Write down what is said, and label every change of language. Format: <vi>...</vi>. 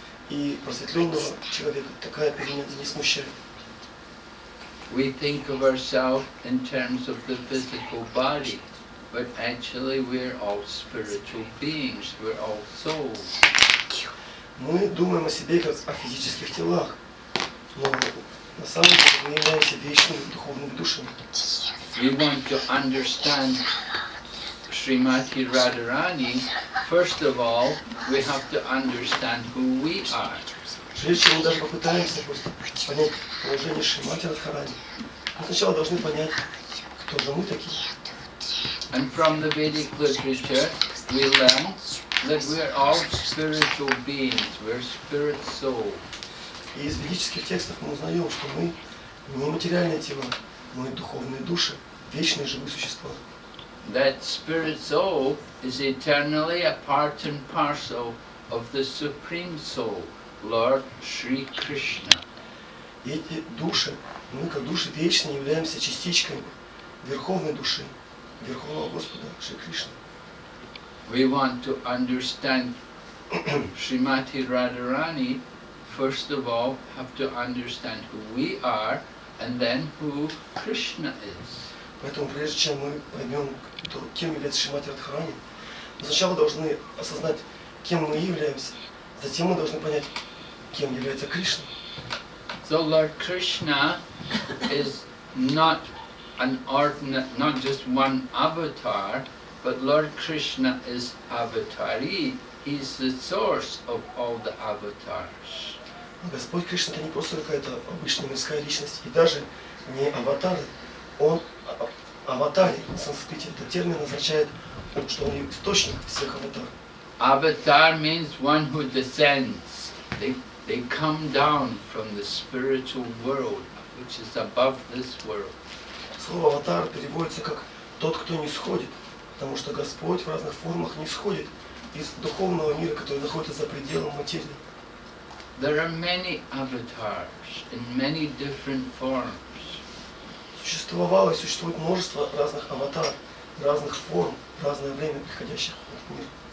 <ru>И просветленного человека такая перемена не смущает.</ru> <en>We think of ourselves in terms of the physical body, but actually we're all spiritual beings, we're all souls.</en> <ru>Мы думаем о себе как о физических телах, но на самом деле мы являемся вечными духовными душами.</ru> <en>We want to understand Srimati Radharani. First of all, we have to understand who we are.</en> <ru>Прежде чем мы даже попытаемся просто понять положение Шримати Радхарани, мы сначала должны понять, кто же мы такие.</ru> <en>And from the Vedic literature, we learn that we're all spiritual beings, we're spirit souls.</en> <ru>И из ведических текстов мы узнаем, что мы не материальные тела, мы духовные души, вечные живые существа.</ru> <en>That spirit soul is eternally a part and parcel of the Supreme Soul, Lord Shri Krishna.</en> <ru>И эти души, мы как души вечные являемся частичками Верховной души, Верховного Господа Шри Кришны.</ru> <en>We want to understand Srimati Radharani. First of all, have to understand who we are, and then who Krishna is.</en> <ru>Поэтому прежде чем мы поймем, кем является Шримати Радхарани, мы сначала должны осознать, кем мы являемся, затем мы должны понять, кем является Кришна.</ru> <en>So Lord Krishna is not not just one avatar, but Lord Krishna is avatari. He's the source of all the avatars.</en> <ru>Господь Кришна — это не просто какая-то обычная мирская личность, и даже не аватар, он аватари на санскрите. Этот термин означает, что он источник всех аватаров.</ru> <en>Avatar means one who descends. They come down from the spiritual world, which is above this world.</en> <ru>Слово аватар переводится как тот, кто не сходит, потому что Господь в разных формах не сходит из духовного мира, который находится за пределом материи.</ru> <en>There are many avatars in many different forms.</en> <ru>Существовало и существует множество разных аватаров, разных форм, в разное время приходящих в мир.</ru>